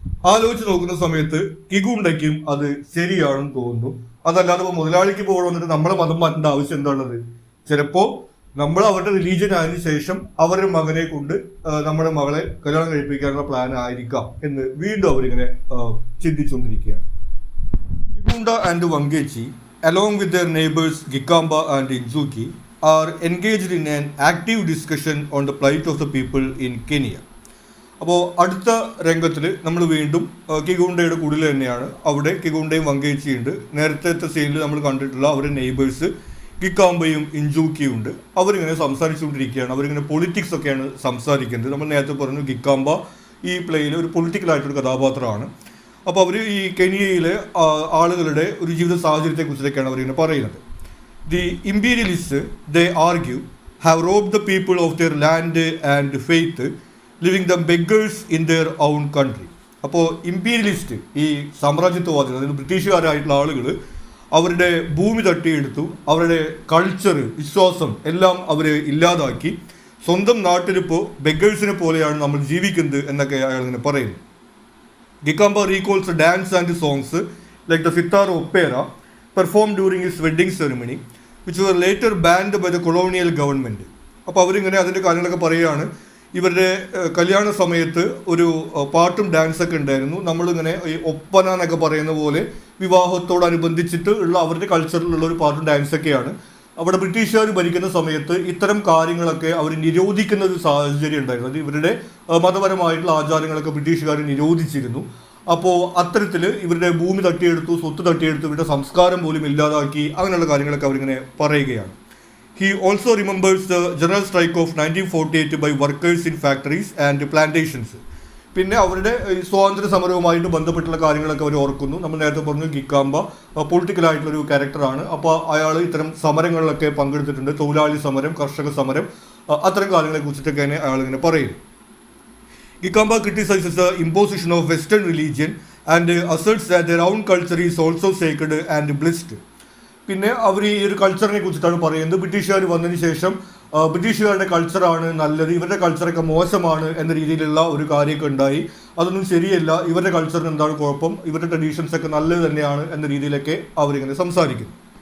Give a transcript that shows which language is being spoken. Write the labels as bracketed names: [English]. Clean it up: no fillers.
[Malayalam] ആലോചിച്ച് നോക്കുന്ന സമയത്ത് കിഗുണ്ടയ്ക്കും അത് ശരിയാണെന്ന് തോന്നുന്നു. അതല്ലാതെ ഇപ്പോൾ മുതലാളിക്ക് പോകണം വന്നിട്ട് നമ്മളെ മതം മാറ്റേണ്ട ആവശ്യം എന്താണുള്ളത്? ചിലപ്പോ നമ്മൾ അവരുടെ റിലീജിയൻ ആയതിനു ശേഷം അവരുടെ മകനെ കൊണ്ട് നമ്മുടെ മകളെ കല്യാണം കഴിപ്പിക്കാനുള്ള പ്ലാൻ ആയിരിക്കാം എന്ന് വീണ്ടും അവരിങ്ങനെ ചിന്തിച്ചുകൊണ്ടിരിക്കുകയാണ്. [English] Kigunda and Wangechi along with their neighbors Gikamba and Inzuki are engaged in an active discussion on the plight of the people in Kenya. [Malayalam] അപ്പോൾ അടുത്ത രംഗത്തിൽ നമ്മൾ വീണ്ടും കിഗുണ്ടയുടെ കുടിൽ തന്നെയാണ്. അവിടെ കിഗുണ്ടയും വങ്കേച്ചിയുണ്ട്. നേരത്തെ സീനിൽ നമ്മൾ കണ്ടിട്ടുള്ള അവരുടെ നെയ്ബേഴ്സ് കിക്കാമ്പയും ഇഞ്ചൂക്കിയും ഉണ്ട്. അവരിങ്ങനെ സംസാരിച്ചുകൊണ്ടിരിക്കുകയാണ്. അവരിങ്ങനെ പൊളിറ്റിക്സ് ഒക്കെയാണ് സംസാരിക്കുന്നത്. നമ്മൾ നേരത്തെ പറഞ്ഞു കിക്കാമ്പ ഈ പ്ലേയിലെ ഒരു പൊളിറ്റിക്കലായിട്ടൊരു കഥാപാത്രമാണ്. അപ്പോൾ അവർ ഈ കെനിയയിലെ ആളുകളുടെ ഒരു ജീവിത സാഹചര്യത്തെക്കുറിച്ചൊക്കെയാണ് അവരിങ്ങനെ പറയുന്നത്. [English] The imperialist they argue have robbed the people of their land and faith living them beggars in their own country. [Malayalam] അപ്പോൾ ഇമ്പീരിയലിസ്റ്റ്, ഈ സാമ്രാജ്യത്വവാദികൾ, അതായത് ബ്രിട്ടീഷുകാരായിട്ടുള്ള ആളുകൾ അവരുടെ ഭൂമി തട്ടിയെടുത്തു, അവരുടെ കൾച്ചർ, വിശ്വാസം എല്ലാം അവർ ഇല്ലാതാക്കി. സ്വന്തം നാട്ടിലിപ്പോൾ ബെഗേഴ്സിനെ പോലെയാണ് നമ്മൾ ജീവിക്കുന്നത് എന്നൊക്കെ അയാൾ ഇങ്ങനെ പറയുന്നു. [English] Gikamba recalls the dance and the songs like the Sitar Opera performed during his wedding ceremony, which were later banned by the colonial government. [Malayalam] അപ്പോൾ അവരിങ്ങനെ അതിൻ്റെ കാര്യങ്ങളൊക്കെ പറയുകയാണ്. ഇവരുടെ കല്യാണ സമയത്ത് ഒരു പാട്ടും ഡാൻസൊക്കെ ഉണ്ടായിരുന്നു. നമ്മളിങ്ങനെ ഈ ഒപ്പന എന്നൊക്കെ പറയുന്ന പോലെ വിവാഹത്തോടനുബന്ധിച്ചിട്ട് ഉള്ള അവരുടെ കൾച്ചറിലുള്ള ഒരു പാട്ടും ഡാൻസൊക്കെയാണ്. അവിടെ ബ്രിട്ടീഷുകാർ ഭരിക്കുന്ന സമയത്ത് ഇത്തരം കാര്യങ്ങളൊക്കെ അവർ നിരോധിക്കുന്ന ഒരു സാഹചര്യം ഉണ്ടായിരുന്നു. അത് ഇവരുടെ മതപരമായിട്ടുള്ള ആചാരങ്ങളൊക്കെ ബ്രിട്ടീഷുകാർ നിരോധിച്ചിരുന്നു. അപ്പോൾ അത്തരത്തിൽ ഇവരുടെ ഭൂമി തട്ടിയെടുത്തു, സ്വത്ത് തട്ടിയെടുത്തു, ഇവരുടെ സംസ്കാരം പോലും ഇല്ലാതാക്കി, അങ്ങനെയുള്ള കാര്യങ്ങളൊക്കെ അവരിങ്ങനെ പറയുകയാണ്. [English] He also remembers the general strike of 1948 by workers in factories and plantations. [Malayalam] പിന്നെ അവരുടെ സ്വാതന്ത്ര്യ സമരവുമായിട്ട് ബന്ധപ്പെട്ടുള്ള കാര്യങ്ങളൊക്കെ അവർ ഓർക്കുന്നു. നമ്മൾ നേരത്തെ പറഞ്ഞു കിക്കാമ്പ പൊളിറ്റിക്കലായിട്ടുള്ളൊരു ക്യാരക്ടറാണ്. അപ്പോൾ അയാൾ ഇത്തരം സമരങ്ങളിലൊക്കെ പങ്കെടുത്തിട്ടുണ്ട്. തൊഴിലാളി സമരം, കർഷക സമരം, അത്തരം കാര്യങ്ങളെ കുറിച്ചിട്ടൊക്കെയാണ് അയാൾ ഇങ്ങനെ പറയുന്നത്. [English] Gikamba criticizes the imposition of Western religion and asserts that their own culture is also sacred and blessed. [Malayalam] പിന്നെ അവർ ഈ ഒരു കൾച്ചറിനെ കുറിച്ചിട്ടാണ് പറയുന്നത്. ബ്രിട്ടീഷുകാർ വന്നതിന് ശേഷം ബ്രിട്ടീഷുകാരുടെ കൾച്ചറാണ് നല്ലത്, ഇവരുടെ കൾച്ചറൊക്കെ മോശമാണ് എന്ന രീതിയിലുള്ള ഒരു കാര്യമൊക്കെ ഉണ്ടായി. അതൊന്നും ശരിയല്ല, ഇവരുടെ കൾച്ചറിന് എന്താണ് കുഴപ്പം, ഇവരുടെ ട്രഡീഷൻസ് ഒക്കെ നല്ലത് തന്നെയാണ് എന്ന രീതിയിലൊക്കെ അവരിങ്ങനെ സംസാരിക്കുന്നു.